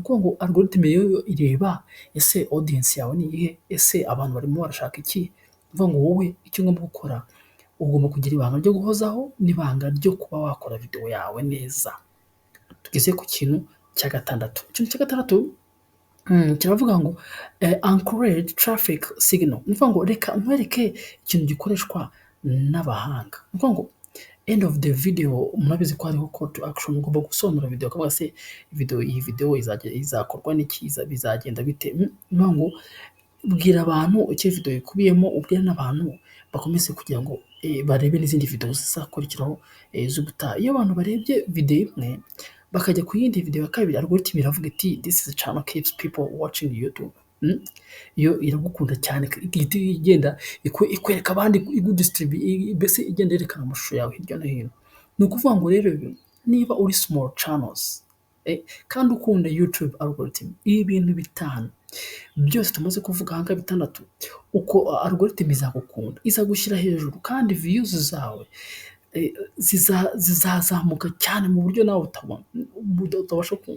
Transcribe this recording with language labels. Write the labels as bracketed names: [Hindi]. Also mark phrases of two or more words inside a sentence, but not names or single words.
[Kinyarwanda] Kuko ngo algorithm yo ireba ese audience yawe ni iyihe, ese abantu barimo barashaka iki. Uvuga ngo wowe icyo ugomba gukora, ugomba kugira ibanga ryo guhozaho n'ibanga ryo kuba wakora video yawe neza. Tugeze ku kintu cya gatandatu. Ikintu cya gatandatu kiravuga ngo [English] encourage traffic signal. [Kinyarwanda] Ni ukuvuga ngo reka nkwereke ikintu gikoreshwa n'abahanga. Ni ukuvuga ngo [English] end of the video, [Kinyarwanda] murabizi ko hariho [English] call to action, [Kinyarwanda] ugomba gusobanura video ukavuga se iyi video izakorwa n'iki, bizagenda bite. Ni ukuvuga ngo bwira abantu icyo video ikubiyemo, ubwira n'abantu bakomeze kugira ngo barebe n'izindi video zizakurikiraho z'ubutaha. Iyo abantu barebye video imwe bakajya ku yindi video ya kabiri, algorithm iravuga iti [English] this is a channel keeps people watching YouTube. [Kinyarwanda] Iyo iragukunda cyane, igenda ikwereka abandi, igudistribute, mbese igenda yerekana amashusho yawe hirya no hino. Ni ukuvuga ngo rero niba uri [English] small channels [Kinyarwanda] kandi ukunda [English] YouTube algorithm, [Kinyarwanda] ibi bintu bitanu byose tumaze kuvuga aha ngaha bitandatu, uko algorithm izagukunda, izagushyira hejuru, kandi views zawe zizazamuka cyane mu buryo nawe utabasha kumva.